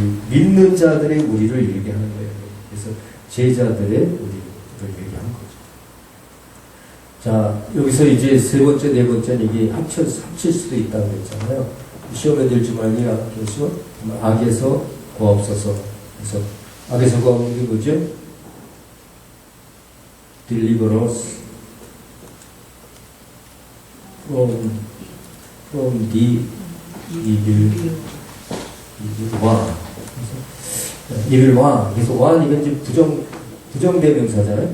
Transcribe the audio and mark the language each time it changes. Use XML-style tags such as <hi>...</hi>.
<ko>믿는 자들의 우리를 얘기하는 거예요. 그래서 제자들의 우리를 얘기하는 거죠. 자, 여기서 이제 세 번째, 네 번째는 이게 합칠 수도 있다고 했잖아요. 시험에 들지 말니 악에서 구하옵소서. 그래서 악에서 구하는 게 뭐죠?</ko> <en>Deliver us from the evil one. evil one.</en> <ko>그래서 one 이건 이제 부정대명사잖아요.</ko>